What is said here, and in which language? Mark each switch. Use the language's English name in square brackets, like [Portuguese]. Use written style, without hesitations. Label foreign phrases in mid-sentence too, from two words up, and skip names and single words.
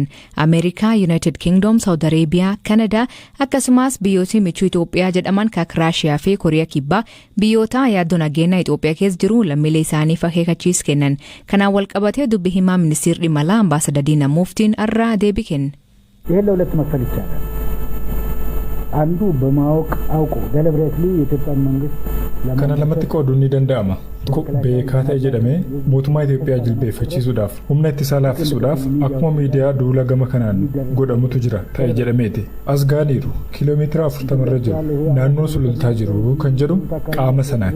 [Oromo] Ameerikaa, United Kingdom, Saudi Arabia, Kanadaa akkasumas biyyoota michuu Itoophiyaa jedhaman kan Raashiyaa fi Kooriyaa Kibbaa biyyoota yaaddo nageenya Itoophiyaa keessa jiru lammiilee isaaniif akeekkachiisa kennan. Kanaan wal qabatee dubbi himaa ministeerri dhimma alaa ambaasaadar Diinaa Muftiin irraa deebii kenne. [Amharic] አንዱ በማወቅ አውቆ ደለብሬትሊ የኢትዮጵያን መንግስት [Oromo] kana lamatti qooduun ni danda'ama. Beekaa ta'e jedhamee mootummaa Itoophiyaa jilbeeffachiisuudhaaf humna ittisaa laaffisuudhaaf akkuma miidiyaa duula gama kanaan godhamutu jira ta'e jedhameeti. As gaaniiru kiiloomeetira 40 irra jiru naannoo sulultaa jiru kan jedhu qaama sanaati.